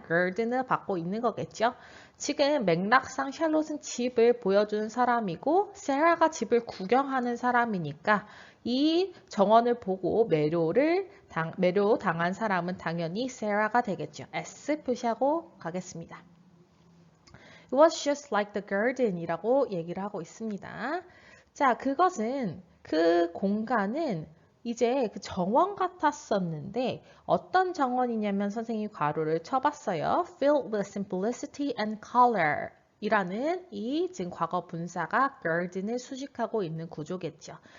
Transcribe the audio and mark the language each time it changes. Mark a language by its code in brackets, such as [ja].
[ko] garden을 받고 있는 거겠죠. 지금 맥락상 샬롯은 집을 보여주는 사람이고 세라가 집을 구경하는 사람이니까 이 정원을 보고 매료 당한 사람은 당연히 세라가 되겠죠. S 표시하고 가겠습니다. [en] It was just like the garden [ko] 이라고 얘기를 하고 있습니다. 자, 그 공간은 이제 그 정원 같았었는데 어떤 정원이냐면 선생님이 괄호를 쳐봤어요. [en] Filled with simplicity and color [ko] 이라는 이 지금 과거 분사가 garden을 수식하고 있는 구조겠죠.